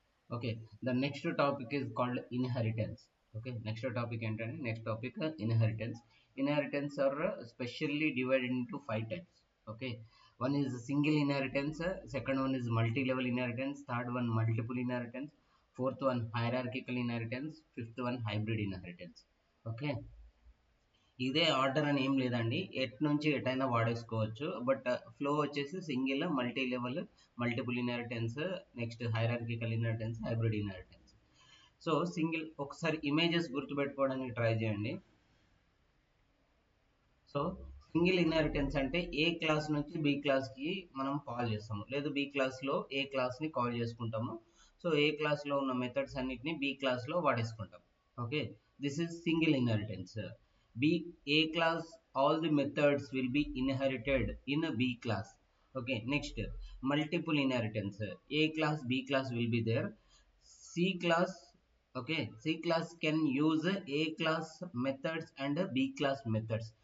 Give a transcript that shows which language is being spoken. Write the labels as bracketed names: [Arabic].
[English] Okay, the next topic is called inheritance. Okay, next topic ఏంటంటే next topic inheritance. Inheritance are specially divided into five types. Okay, one is single inheritance, second one is multi-level inheritance, third one multiple inheritance, fourth one hierarchical inheritance, fifth one hybrid inheritance. [Telugu] Okay, ఇదే order అని ఏం లేదండి, at నుంచి ఎటైనా వాడేసుకోవచ్చు. But flow వచ్చేసి single, multi level, multiple inheritance, next hierarchical inheritance, hybrid inheritance. So single ఒకసారి images గుర్తుపెట్టుకోవడానికి try చేయండి. So single inheritance అంటే ఏ క్లాస్ నుంచి బి క్లాస్కి మనం కాల్ చేస్తాము, లేదు బి క్లాస్లో ఏ క్లాస్ని కాల్ చేసుకుంటాము. సో ఏ క్లాస్లో ఉన్న మెథడ్స్ అన్నిటిని బి క్లాస్లో వాడేసుకుంటాం. [English] Okay, this is single inheritance. B A class, all the methods will be inherited in a B class. Okay, next multiple inheritance. A class, B class will be there. C class, okay, C class can use A class methods and B class methods.